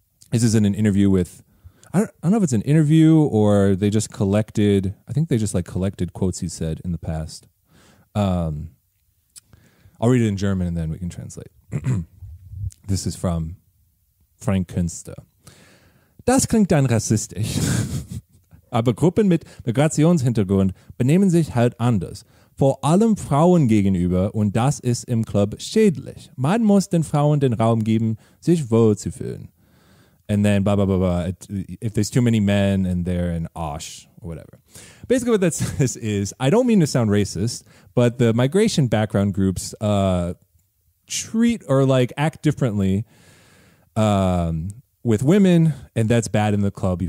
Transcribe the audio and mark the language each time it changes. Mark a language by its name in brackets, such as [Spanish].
[English] This is in an interview with, I don't know if it's an interview or they just collected, I think they just like collected quotes he said in the past. I'll read it in German and then we can translate. This is from Frank Künster. [German] Das klingt dann rassistisch. Aber Gruppen mit Migrationshintergrund benehmen sich halt anders. Vor allem Frauen gegenüber, und das ist im Club schädlich. Man muss den Frauen den Raum geben, sich wohlzufühlen. [English] And then blah, blah, blah, blah. If there's too many men and they're an osh or whatever. Basically what that says is, I don't mean to sound racist, but the migration background groups treat or like act differently with women, and that's bad in the club.